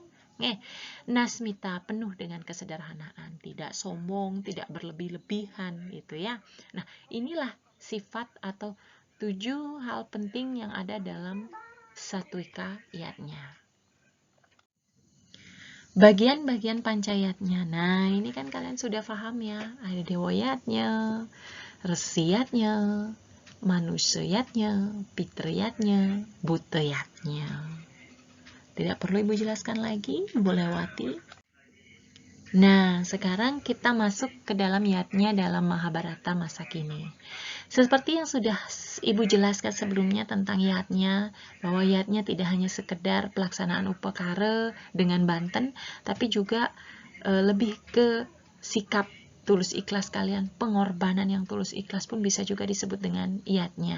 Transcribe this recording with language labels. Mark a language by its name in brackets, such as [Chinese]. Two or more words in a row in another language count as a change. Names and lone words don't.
[Indonesian] Nasmita, penuh dengan kesederhanaan, tidak sombong, tidak berlebih-lebihan gitu ya. Nah, inilah sifat atau 7 hal penting yang ada dalam satwika yatnya. Bagian-bagian pancayatnya. Nah, ini kan kalian sudah paham ya. Ada dewa yatnya, resi yatnya, manusia yatnya, pitra yatnya, buta yatnya. Tidak perlu Ibu jelaskan lagi, Ibu lewati. Nah, sekarang kita masuk ke dalam yatnya dalam Mahabharata masa kini. Seperti yang sudah Ibu jelaskan sebelumnya tentang yatnya, bahwa yatnya tidak hanya sekedar pelaksanaan upakara dengan banten, tapi juga lebih ke sikap tulus ikhlas kalian, pengorbanan yang tulus ikhlas pun bisa juga disebut dengan yatnya.